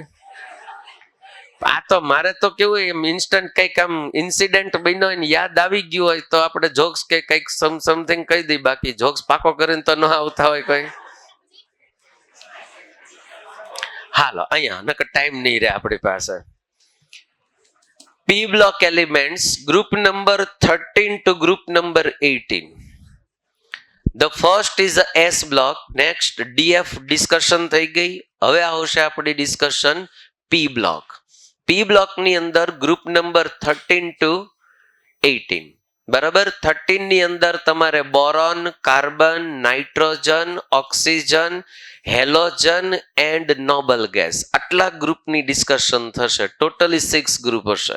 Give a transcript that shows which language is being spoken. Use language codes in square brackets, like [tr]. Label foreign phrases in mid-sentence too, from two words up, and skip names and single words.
[gu] આ તો મારે તો કેવું એમ ઇન્સ્ટન્ટ કઈક આમ ઇન્સિડન્ટ બન્યો હોય ને યાદ આવી ગયું હોય તો આપણે જોક્સ કે કઈક સમથિંગ કહી દઈ. બાકી જોક્સ પાકો કરીને તો ન આવતા હોય કોઈ. હાલો, અહીંયા નકર ટાઈમ નહીં રહે આપણી પાસે. [en] P block elements [gu] ગ્રુપ નંબર 13 to ગ્રુપ નંબર 18. [en] The first is a S block. [gu] Next DF ડિસ્કશન થઈ ગઈ. હવે આવશે આપણી ડિસ્કશન [en] P block. P block [gu] ની અંદર ગ્રુપ નંબર 13 to 18. બરાબર. 13 ની અંદર તમારે બોરોન, કાર્બન, નાઇટ્રોજન, ઓક્સિજન, હેલોજન [en] and noble gas [gu] આટલા ગ્રુપની ડિસ્કશન થશે. ટોટલી 6 ગ્રુપ હશે.